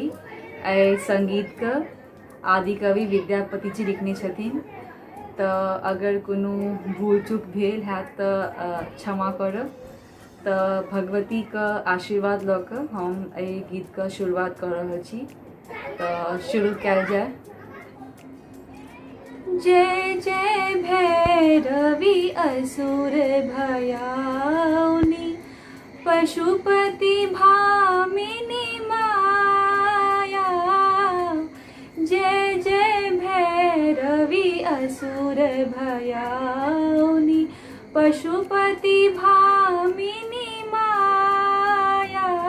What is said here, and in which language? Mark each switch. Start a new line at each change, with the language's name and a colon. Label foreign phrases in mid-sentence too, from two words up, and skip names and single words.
Maithili: एहि संगीतके आदिकवि विद्यापति जी लिखने छथिन, तऽ अगर कोनो भूल चूक भेल हैत तऽ क्षमा करब। तऽ भगवतीके आशीर्वाद लऽ कऽ हम एहि गीतके शुरुआत कऽ रहल छी, तऽ शुरू कयल जाय। जय जय भैरवी असुर भयाउनी, पशुपति भामिनी माया। जय जय भैरवी असुर भयाउनी, पशुपति भामिनी माया।